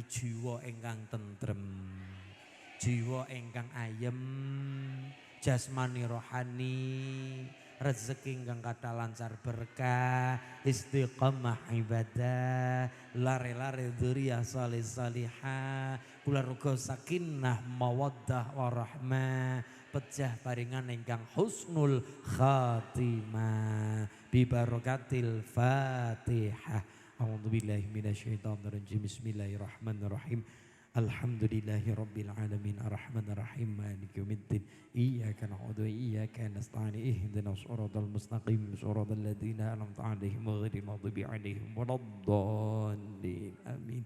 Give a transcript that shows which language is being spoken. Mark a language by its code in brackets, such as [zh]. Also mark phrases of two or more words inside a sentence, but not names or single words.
[jv] jiwa ingkang tentrem, jiwa ingkang ayem, jasmani rohani, rezeki ingkang kathah lancar berkah, istiqamah ibadah, lare-lare [ar] ذرية صالحة, [jv] kulawarga [ar] سكينة ومودة ورحمة, [jv] pejah paringan ingkang [ar] حسن الخاتمة ببركة الفاتحة. أعوذ بالله من الشيطان الرجيم. بسم الله الرحمن الرحيم. الحمد لله رب العالمين الرحمن الرحيم مالك يوم الدين إياك نعبد وإياك نستعين اهدنا الصراط المستقيم صراط الذين أنعمت عليهم غير المغضوب عليهم ولا الضالين آمين.